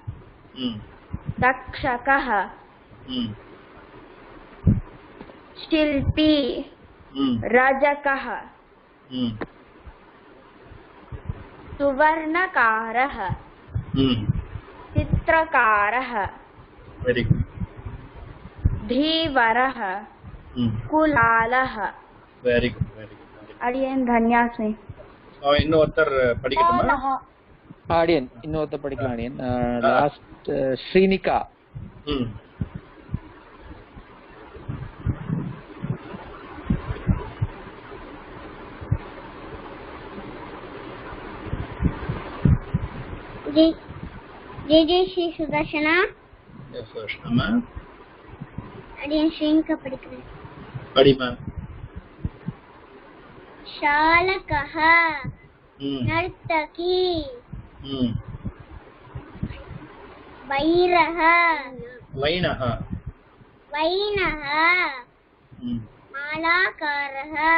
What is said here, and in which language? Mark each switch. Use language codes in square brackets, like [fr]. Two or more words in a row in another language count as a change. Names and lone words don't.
[sa] तक्षकः शिल्पी रजकः सुवर्णकारः चित्रकारः [en] very good [sa] धीवरः कुलालः [en] very good [sa] अडियन धन्यास्मि [ta] இன்னொருத்தர் படிக்கட்டுமா ஆடியன் இன்னொருத்தர் படிக்கலாம் ஆடியன் லாஸ்ட் ஸ்ரீனிகா [hi] जी श्री सुदर्शना सुदर्शना [ta] அடியேன் ஸ்ரீனிகா படிக்கிறேன் படிமா [sa] शालकः नर्तकी वैनः मालाकारः